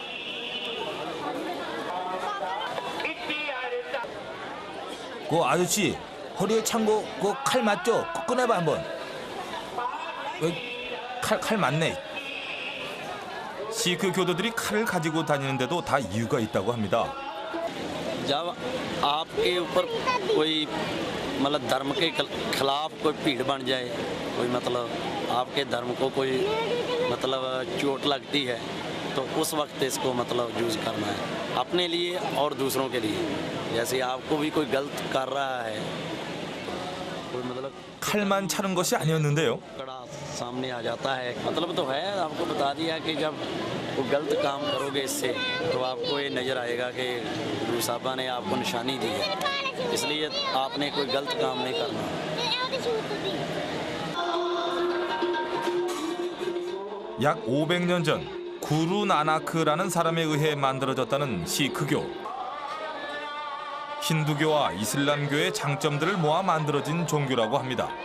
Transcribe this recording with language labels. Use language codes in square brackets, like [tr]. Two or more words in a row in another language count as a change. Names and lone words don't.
[ko] 그 아저씨 허리에 찬 거 그 칼 맞죠? 꺼내봐 한번. 칼 맞네. 시크 교도들이 칼을 가지고 다니는데도 다 이유가 있다고 합니다. [hi] जब आपके ऊपर कोई मतलब धर्म के खिलाफ कोई भीड़ बन जाए कोई मतलब आपके धर्म को कोई मतलब चोट लगती है तो उस वक्त इसको मतलब यूज़ करना है अपने लिए और दूसरों के लिए जैसे आपको भी कोई गलत कर रहा है कोई मतलब [ko] 칼만 차는 것이 아니었는데요. [hi] कड़ा सामने आ जाता है मतलब तो है आपको बता दिया कि जब वो गलत काम करोगे इससे तो आपको ये नज़र आएगा कि गुरु साहबा ने आपको निशानी दी है इसलिए आपने कोई गलत काम नहीं करना। [ko] 약 500년 전 구루 나나크라는 사람에 의해 만들어졌다는 시크교. 힌두교와 이슬람교의 장점들을 모아 만들어진 종교라고 합니다.